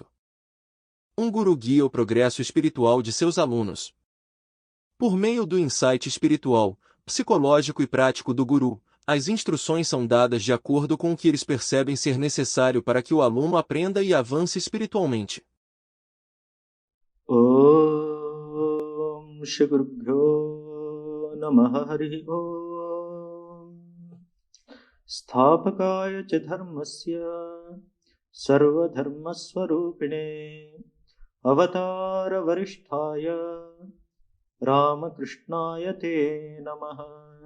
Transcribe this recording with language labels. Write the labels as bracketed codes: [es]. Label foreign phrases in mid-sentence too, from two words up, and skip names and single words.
[pt] Um guru guia o progresso espiritual de seus alunos. Por meio do insight espiritual, psicológico e prático do guru, as instruções são dadas de acordo com o que eles percebem ser necessário para que o aluno aprenda e avance espiritualmente. [sa] Om Shri Gurubhyo Namaha Harihi Om Sthapakaya ca dharmasya sarva dharma swarupine avatara varisthaya Ramakrishnaya te namaha.